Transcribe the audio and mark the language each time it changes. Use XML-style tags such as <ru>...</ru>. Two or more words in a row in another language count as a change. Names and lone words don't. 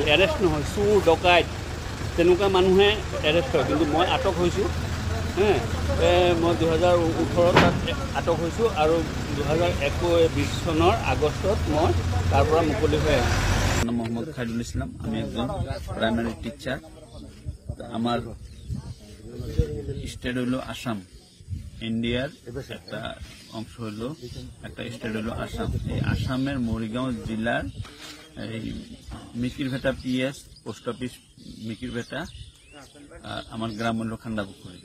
<as>এৰেষ্ট নহয়, চোৰ ডকাইত তেনেকুৱা মানুহে এৰেষ্ট হয়, কিন্তু মই আটক হৈছোঁ। মই 2018 তাত আটক হৈছোঁ আৰু 2021 চনৰ আগষ্টত মই তাৰ পৰা মুকলি হৈ আহিছোঁ। মোহাম্মদ খাইৰুল ইছলাম, আমি একজন</as> <en>primary teacher.</en> <bn>আমার স্টেট হইল আসাম, ইন্ডিয়ার একটা অংশ হইল, একটা স্টেট হইল আসাম। এই আসামের মরিগাঁও জেলার এই মিকিরভেটা PS</bn> <en>post office</en> <bn>মিকিরভেটা, আর আমার গ্রাম হইল খান্ডাপুকুরি।</bn>